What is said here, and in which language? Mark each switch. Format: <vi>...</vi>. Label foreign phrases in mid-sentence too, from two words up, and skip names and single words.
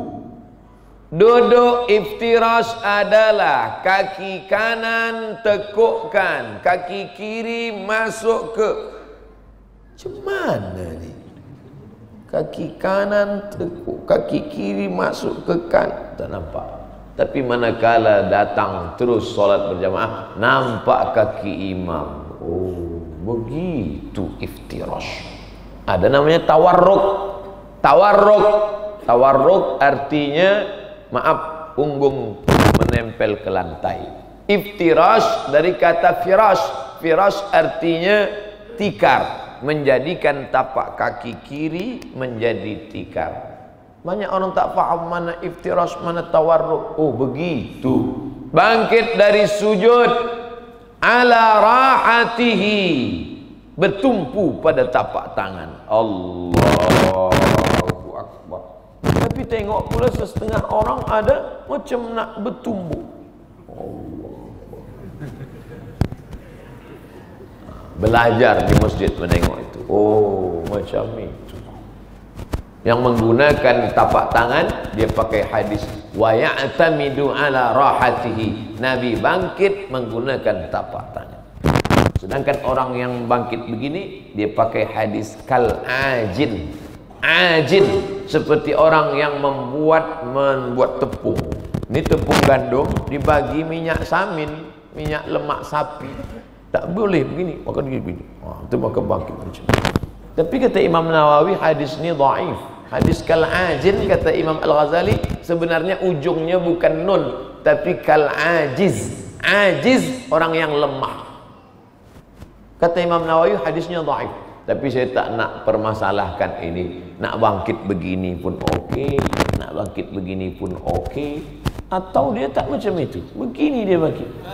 <ms>Duduk iftirash adalah kaki kanan tekukkan, kaki kiri masuk ke. Macam mana ni? Kaki kanan tekuk, kaki kiri masuk ke kan, tak nampak. Tapi manakala datang terus solat berjamaah, nampak kaki imam. Oh, begitu iftirash. Ada namanya tawarruk. Tawarruk artinya, maaf, punggung menempel ke lantai. Iftirash dari kata firash. Firash artinya tikar, menjadikan tapak kaki kiri menjadi tikar. Banyak orang tak faham mana iftirash, mana tawarruk. Oh, begitu. Bangkit dari sujud</ms> <ar>على راحتيه,</ar> <ms>bertumpu pada tapak tangan.</ms> <ar>الله أكبر.</ar> <ms>Tapi tengok pula setengah orang ada macam nak bertumbuh. Belajar di masjid menengok itu. Oh, macam itu. Yang menggunakan tapak tangan, dia pakai hadis</ms> <ar>ويعتمد على راحتيه.</ar> <ms>Nabi bangkit menggunakan tapak tangan. Sedangkan orang yang bangkit begini, dia pakai hadis</ms> <ar>كالعاجن.</ar> <ms>Ajin seperti orang yang membuat tepung. Ini tepung gandum dibagi minyak samin, minyak lemak sapi. Tak boleh begini, maka begini. Itu maka bangkit macam. Tapi kata Imam Nawawi, hadis ni dhaif. Hadis</ms> <ar>كالعاجن,</ar> <ms>kata Imam Al-Ghazali, sebenarnya ujungnya bukan nun, tapi</ms> <ar>كالعاجز.</ar> <ms>Ajiz, orang yang lemah. Kata Imam Nawawi, hadisnya dhaif. Tapi saya tak nak permasalahkan ini. Nak bangkit begini pun okey, nak bangkit begini pun okey, atau dia tak macam itu. Begini dia bangkit.</ms>